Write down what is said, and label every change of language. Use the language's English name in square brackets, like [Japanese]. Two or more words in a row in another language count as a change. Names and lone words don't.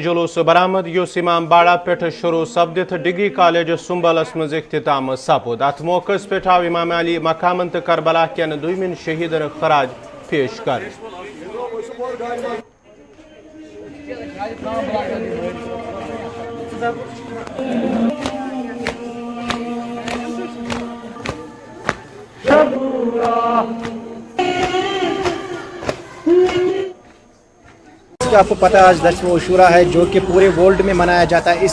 [Kashmiri] جلوس برآمد یس امام باڑہ پہ شروع سپدت ڈگری کالج سنبلس مز اختتام سپد ات موقع پہ آو امام علی مقامن تو کربلا کن دویمین شہیدن خراج پیش کر [Urdu] آپ کو پتہ آج 10واں عاشورہ ہے جو کہ پورے ورلڈ میں منایا جاتا ہے.